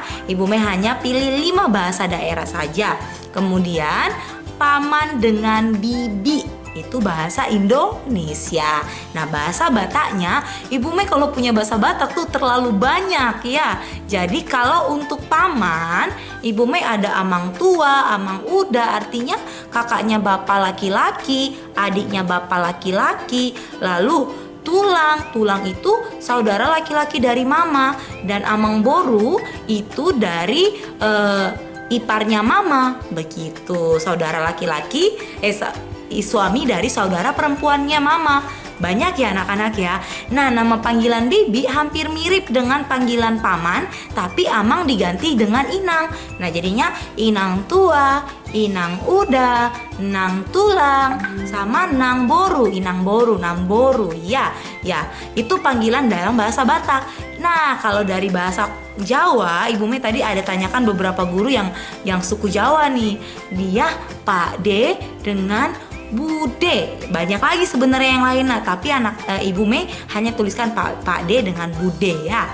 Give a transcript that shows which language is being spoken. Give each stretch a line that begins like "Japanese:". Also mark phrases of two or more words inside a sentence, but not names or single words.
Indonesian: Ibu Mei hanya pilih 5 bahasa daerah saja. Kemudian paman dengan bibi itu bahasa Indonesia. Nah, bahasa Bataknya, Ibu Mei kalau punya bahasa Batak tuh terlalu banyak ya. Jadi kalau untuk paman, Ibu Mei ada amang tua, amang uda, artinya kakaknya bapak laki-laki, adiknya bapak laki-laki. Lalu tulang. Tulang itu saudara laki-laki dari mama, dan amang boru itu dari iparnya mama. Begitu, saudara laki-laki suami dari saudara perempuannya mama. Banyak ya anak-anak ya. Nah, nama panggilan bibi hampir mirip dengan panggilan paman, tapi amang diganti dengan inang. Nah, jadinya inang tua, inang uda, nang tulang, sama nang boru, inang boru, nang boru. Ya, itu panggilan dalam bahasa Batak. Nah, kalau dari bahasa Jawa, Ibu Mei tadi ada tanyakan beberapa guru yang suku Jawa nih. Dia Pak D dengan Bude. Banyak lagi sebenarnya yang lain, tapi Ibu Mei hanya tuliskan Pak D dengan Bude ya.